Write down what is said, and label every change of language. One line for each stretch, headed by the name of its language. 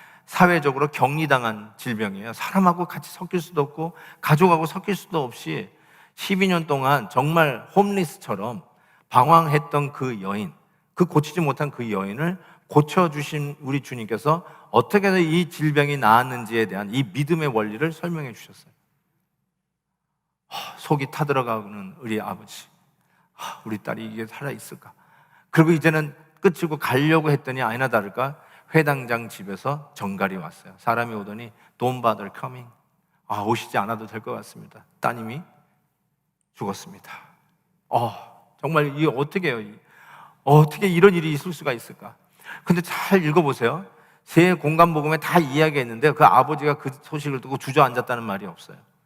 Korean: 사회적으로 격리당한 질병이에요. 사람하고 같이 섞일 수도 없고 가족하고 섞일 수도 없이 12년 동안 정말 홈리스처럼 방황했던 그 여인, 그 고치지 못한 그 여인을 고쳐주신 우리 주님께서 어떻게 해서 이 질병이 나았는지에 대한 이 믿음의 원리를 설명해 주셨어요. 속이 타들어가는 우리 아버지, 우리 딸이 이게 살아있을까? 그리고 이제는 끝이고 가려고 했더니 아니나 다를까 회당장 집에서 정갈이 왔어요. 사람이 오더니
English: Don't bother coming.
Korean: 오시지 않아도 될 것 같습니다. 따님이 죽었습니다. 정말 이게 어떻게 해요? 어떻게 이런 일이 있을 수가 있을까? 근데 잘 읽어보세요. 새 공간복음에 다 이야기했는데 그 아버지가 그 소식을 듣고 주저앉았다는 말이 없어요.